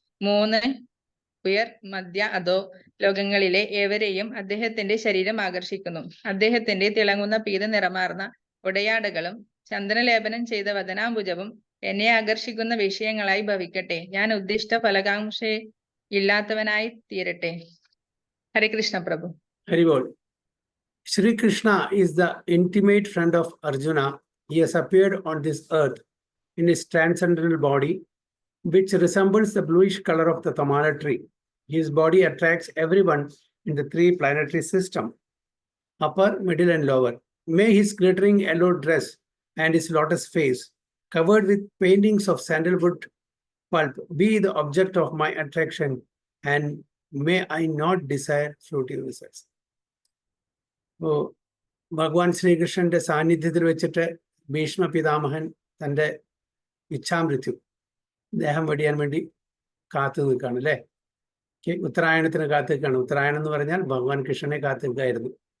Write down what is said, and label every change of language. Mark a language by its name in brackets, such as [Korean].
[Malayalam] 3 ഉയർ, മധ്യ, അധോ ലോകങ്ങളിലെ ഏവരെയും അദ്ദേഹത്തിന്റെ ശരീരം ആകർഷിക്കുന്നു. അദ്ദേഹത്തിന്റെ തിളങ്ങുന്ന പീത നിറമാർന്ന ഉടയാടകളും ചന്ദനലേപനം ചെയ്ത വദനാംബുജവും എന്നെ ആകർഷിക്കുന്ന വിഷയങ്ങളായി ഭവിക്കട്ടെ. ഞാൻ ഉദ്ദിഷ്ട ഫലകാംക്ഷ ഇല്ലാത്തവനായി തീരട്ടെ. ഹരേ കൃഷ്ണ പ്രഭു. [English] Very well. Shri Krishna is the intimate friend of Arjuna. He has appeared on this earth in his transcendental body, which resembles the bluish color of the Tamala tree. His body attracts everyone in the 3 planetary system, upper, middle, and lower. May his glittering yellow dress and his lotus face, covered with paintings of sandalwood pulp, be the object of my attraction, and may I not desire fruitive results. [Malayalam] ഭഗവാൻ ശ്രീകൃഷ്ണന്റെ സാന്നിധ്യത്തിൽ വെച്ചിട്ട് ഭീഷ്മ പിതാമഹൻ തൻ്റെ ഇച്ഛാമൃത്യു ദേഹം വെടിയാൻ വേണ്ടി കാത്തു നിൽക്കുകയാണ് അല്ലേ. ഉത്തരായണത്തിന് കാത്തു നിൽക്കുകയാണ്. ഉത്തരായണം എന്ന് പറഞ്ഞാൽ ഭഗവാൻ കൃഷ്ണനെ കാത്തു നിൽക്കുകയായിരുന്നു.